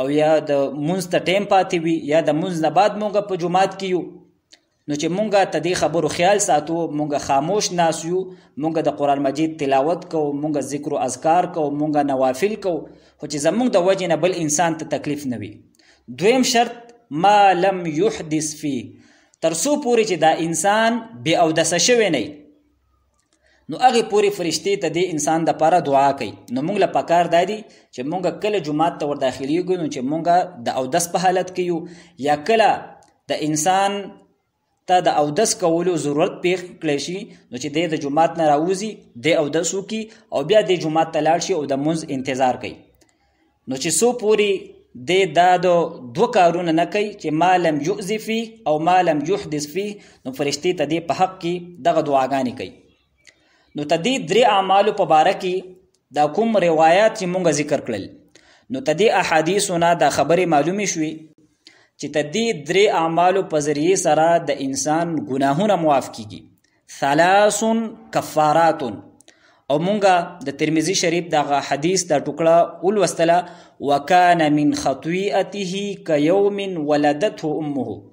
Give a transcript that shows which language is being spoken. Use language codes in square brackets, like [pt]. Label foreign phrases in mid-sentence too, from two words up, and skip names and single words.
[ps] یا د مونځ ته ټایم پاتې وي یا د مونځ نه بعد مونږ په جومات کې یو نو چې مونږ ته دې خبرو خیال ساتو مونږ خاموش ناس یو مونږ د قرآن مجید تلاوت کو مونږ ذکر و اذکار کو مونږ نوافل کو خو چې زمونږ د وجې نه بل انسان ته تکلیف نه وي دویم شرط [ar] ما لم یحدث فيه [ps] تر څو پورې چې دا انسان بې اودسه شوی نه نو هغې پورې فرشتې ته دې انسان دپاره دعا کوي نو موږ له پکار دا دي چې موږ کله جومات ته ورداخلیږو نو چې موږ د اودس په حالت کې یو یا کله د انسان ته د اودس کولو ضرورت پیښ کړی شي نو چې دی د جومات نه راوځي دی اودس وکړي او بیا دی جومات ته لاړ شي او د مونځ انتظار کوي نو چې څو پورې دی دا د 2 کارونه نه کوي چې [ar] ما لم یؤذي فيه [ps] او [ar] ما لم یحدث فيه [ps] نو فرشتې ته دی په حق کې دغه دعاګانې کوي نو ته دې 3 اعمالو په باره کې دا کوم روایات چې مونږ ذکر کړل نو ته دې احادیثو نه دا خبرې معلومې شوي چې ته دې 3 اعمالو په ذریعې سره د انسان ګناهونه معاف کیږي 3 کفارات او مونږه د ترمذی شریف دغه حدیث دا ټوکړه ولوستله [ar] وکان من خطیئته کیوم ولدته امه